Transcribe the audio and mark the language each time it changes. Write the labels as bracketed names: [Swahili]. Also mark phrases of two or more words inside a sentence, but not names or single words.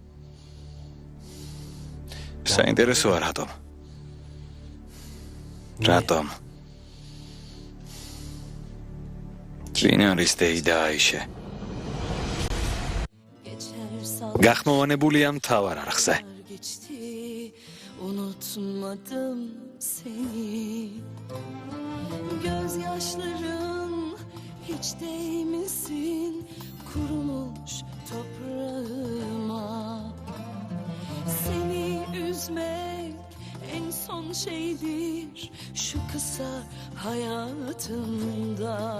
[Georgian] საინტერესოა რატომ? რატომ? ვინ არის დეიდა აიშე? გახმოვანებულია მთავარ არხზე. [Turkish] Unutmadım seni. Gözyaşların hiç değmesin kurumuş toprağıma. Seni üzmek en son şeydir şu kısa hayatımda.